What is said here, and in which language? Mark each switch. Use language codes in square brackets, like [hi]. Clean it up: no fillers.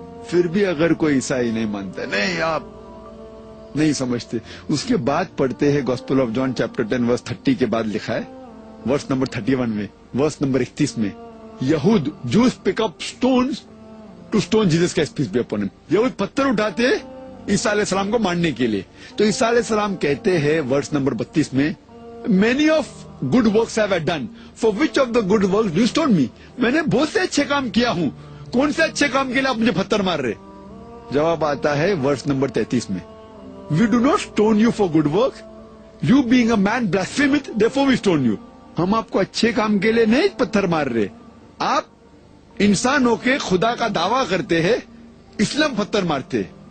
[ur] پھر بھی اگر کوئی عیسائی نہیں مانتا, نہیں آپ نہیں سمجھتے, اس کے بعد پڑھتے ہیں گوسپل آف جان چیپٹر 10 ورس 30 کے بعد لکھا ہے ورس نمبر 31 میں, ورس نمبر 31 میں, یہود [en] Jews pick up stones to stone Jesus کا peace be upon him. [ur] یہود پتھر اٹھاتے عیسیٰ علیہ السلام کو مارنے کے لیے. تو عیسیٰ علیہ السلام کہتے ہیں ورس نمبر 32 میں, [en] many of good works have I done, for which of the good works do you stone me? [ur] میں نے بہت سے اچھے کام کیا ہوں, کون سے اچھے کام کے لیے آپ مجھے پتھر مار رہے؟ جواب آتا ہے ورس نمبر 33 میں, [en] we do not stone you for good work, you being a man blaspheme it, therefore we stone you. [ur] ہم آپ کو اچھے کام کے لیے نہیں پتھر مار رہے, آپ انسان ہو کے خدا کا دعویٰ کرتے ہیں اس لیے ہم پتھر مارتے.